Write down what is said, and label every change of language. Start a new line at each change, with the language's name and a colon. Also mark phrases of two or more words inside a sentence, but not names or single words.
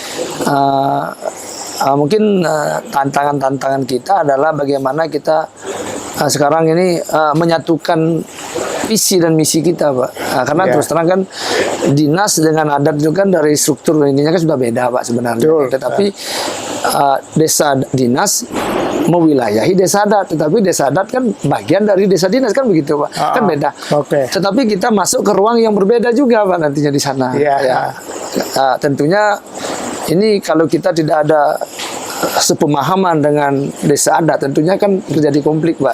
Indonesian: Mungkin tantangan-tantangan kita adalah bagaimana kita sekarang ini menyatukan visi dan misi kita Pak. Karena Ya. terus terang kan dinas dengan adat itu kan dari struktur ininya kan sudah beda Pak sebenarnya. Betul. Tetapi desa dinas mewilayahi desa adat, tetapi desa adat kan bagian dari desa dinas kan begitu Pak. Kan beda. Oke. Tetapi kita masuk ke ruang yang berbeda juga Pak nantinya di sana. Iya. Ya. Tentunya ini kalau kita tidak ada sepemahaman dengan desa adat, tentunya kan terjadi konflik Pak.